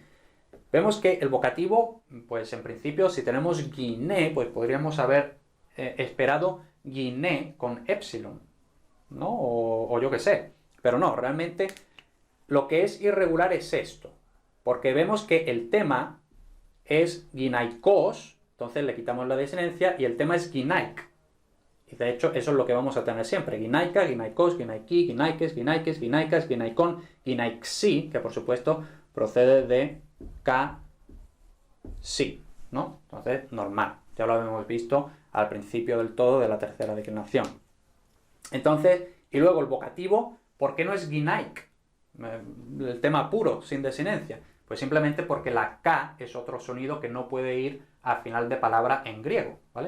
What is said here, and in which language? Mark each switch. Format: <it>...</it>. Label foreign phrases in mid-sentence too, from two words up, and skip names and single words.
<es>Vemos que el vocativo, pues en principio, si tenemos guiné, pues podríamos haber esperado guiné con epsilon, ¿no? O yo qué sé. Pero no, realmente lo que es irregular es esto. Porque vemos que el tema es guinaikos, entonces le quitamos la desinencia, y el tema es guinaik. Y de hecho, eso es lo que vamos a tener siempre.</es> <el>γυναῖκα, γυναικός, γυναικί, γυναῖκες, γυναῖκες, γυναῖκας, γυναικῶν, γυναιξί,</el> <es>que por supuesto procede de ka, si, ¿no? Entonces, normal. Ya lo habíamos visto al principio del todo de la tercera declinación. Entonces, y luego el vocativo, ¿por qué no es guinaik? El tema puro, sin desinencia. Pues simplemente porque la K es otro sonido que no puede ir al final de palabra en griego, ¿vale?</es>